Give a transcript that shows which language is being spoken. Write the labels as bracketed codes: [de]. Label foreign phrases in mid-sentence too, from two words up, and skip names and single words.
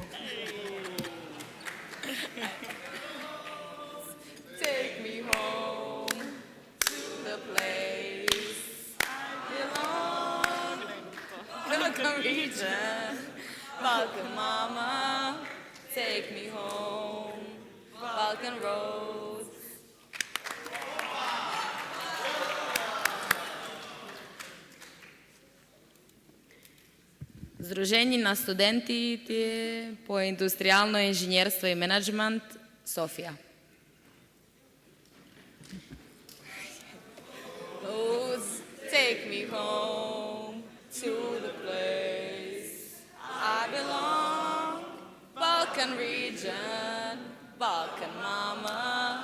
[en] Take me home to the place I belong. Balkan region, Balkan mama. Take me home, Balkan roads. [bg] Сдружение на студенти по индустриално инженерство и мениджмънт София. [en] Take me home to the place I belong. Balkan region, Balkan mama.